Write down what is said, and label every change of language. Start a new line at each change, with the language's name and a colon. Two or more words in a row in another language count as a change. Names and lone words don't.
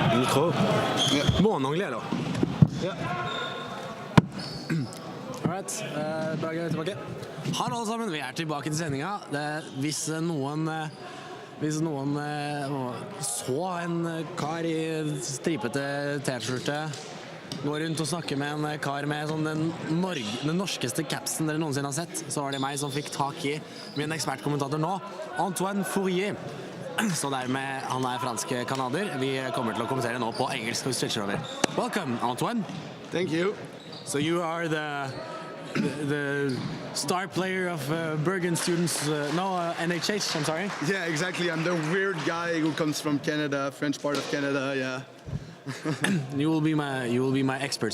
French: micro. Bon, en anglais alors. Alright,
Norwegian: Berge er tilbake. Hallo alle sammen, vi er tilbake til sendinga. Hvis noen så en kar i stripete t-skjorte gå rundt og snakke med en kar med sånn den norskeste capsen dere noensinne har sett, så var det meg som fikk tak i min ekspertkommentator nå, Antoine Fourier. Så dermed, han er fransk kanader. Vi kommer til å kommentere nå på engelsk og switcher over.
English: Welcome, Antoine. Thank you. So you are the star player of Bergen students, NHH, I'm sorry. Yeah, exactly. I'm the weird guy who comes from Canada, French part of Canada, yeah. You will be my expert.